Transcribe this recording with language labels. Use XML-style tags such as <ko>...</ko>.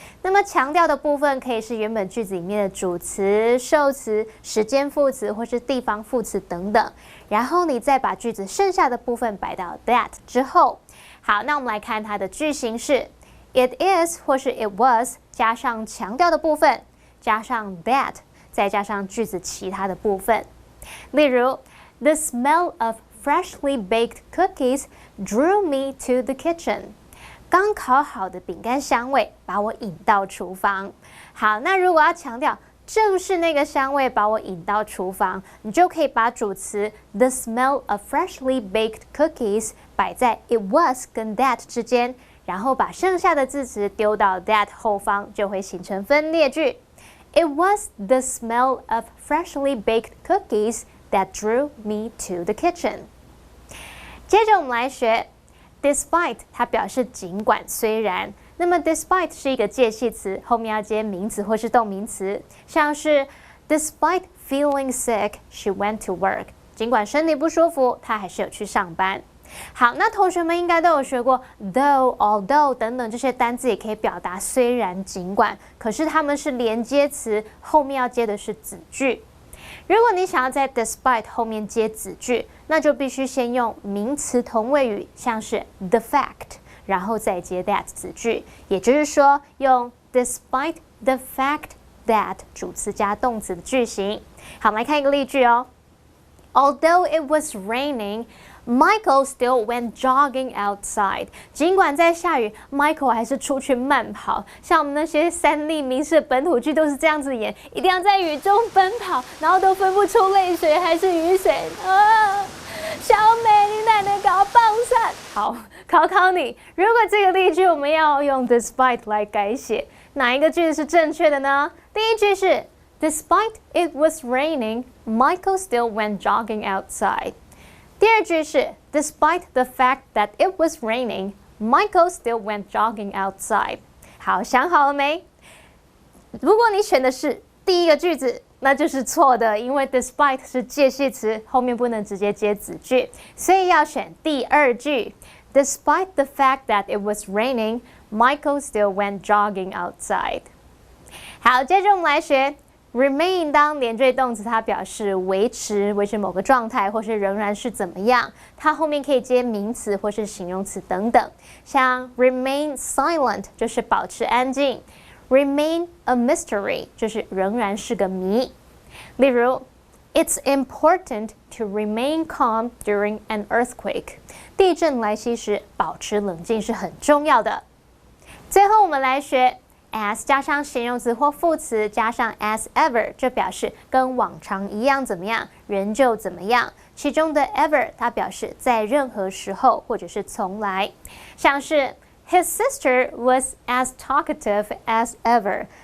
<zh>那么强调的部分可以是原本句子里面的主词、受词、时间副词或是地方副词等等。然后你再把句子剩下的部分摆到 that 之后。好，那我们来看它的句型是 it is 或是 it was 加上强调的部分，加上 that， 再加上句子其他的部分。例如</zh> <en>The smell of freshly baked cookies drew me to the kitchen.</en> <zh>刚烤好的饼干香味把我引到厨房。好，那如果要强调正是那个香味把我引到厨房，你就可以把主词</zh> <en>the smell of freshly baked cookies</en> <zh>摆在 it was 跟 that 之间，然后把剩下的字词丢到 that 后方，就会形成分列句。</zh> <en>It was the smell of freshly baked cookies that drew me to the kitchen.</en> <zh>接着我们来学 despite， 它表示尽管虽然。那么 despite 是一个介系词，后面要接名词或是动名词，像是</zh> <en>Despite feeling sick, she went to work.</en> <zh>尽管身体不舒服，她还是有去上班。好，那同学们应该都有学过 though, although 等等这些单字，也可以表达虽然、尽管，可是它们是连接词，后面要接的是子句。如果你想要在 despite 后面接子句，那就必须先用名词同位语，像是 the fact， 然后再接 that 子句。也就是说，用</zh> <en>despite the fact that</en> <zh>主词加动词的句型。好，我们来看一个例句哦。</zh> <en>Although it was raining, Michael still went jogging outside.</en> <zh>尽管在下雨 ，Michael 还是出去慢跑。像我们那些3立名士本土剧都是这样子演，一定要在雨中奔跑，然后都分不出泪水还是雨水啊！小美，你奶奶搞棒伞。好，考考你，如果这个例句我们要用 despite 来改写，哪一个句子是正确的呢？第一句是</zh> <en>Despite it was raining, Michael still went jogging outside.</en> <zh>第二句是</zh> <en>Despite the fact that it was raining, Michael still went jogging outside.</en> <zh>好，想好了没？如果你选的是第一个句子，那就是错的，因为 despite 是介系词，后面不能直接接子句，所以要选第二句。</zh> <en>Despite the fact that it was raining, Michael still went jogging outside.</en> <zh>好，接着我们来学remain 当连缀动词，它表示维持某个状态，或是仍然是怎么样。它后面可以接名词或是形容词等等。像</zh> <en>remain silent</en> <zh>就是保持安静 ，</zh> <en>remain a mystery</en> <zh>就是仍然是个谜。例如</zh> <en>It's important to remain calm during an earthquake.</en> <zh>地震来袭时，保持冷静是很重要的。最后我们来学as 加上形容词或副词加上 as ever， 这表示跟往常一样怎么样，仍旧怎么样。其中的 ever 它表示在任何时候或者是从来，像是</zh> <en>His sister was as talkative as ever。</en>